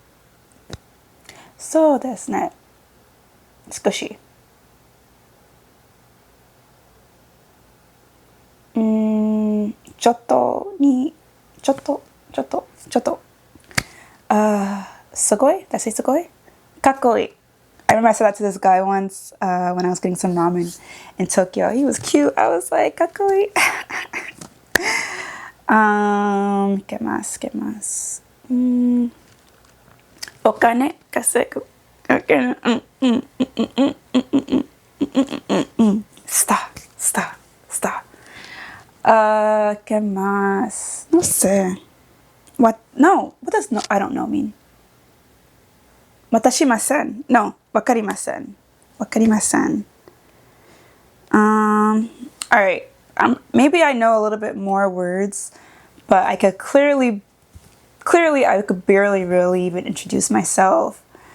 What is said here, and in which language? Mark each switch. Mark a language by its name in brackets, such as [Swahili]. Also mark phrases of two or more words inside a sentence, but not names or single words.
[Japanese] そうですね。少し。ちょっと。すごい? [English] Did I say すごい? [Japanese] かっこいい. [English] I remember I said that to this guy once when I was getting some ramen in Tokyo. He was cute. I was like, [Japanese] かっこいい. [Spanish] ¿Qué más? [Japanese] お金稼ぐ. [English] Star. [Spanish] ¿Qué más? No sé. [English] What? No. What does no? I don't know mean? Watashimasen. No. Wakarimasen. Alright. Maybe I know a little bit more words, but I could clearly I could barely really even introduce myself.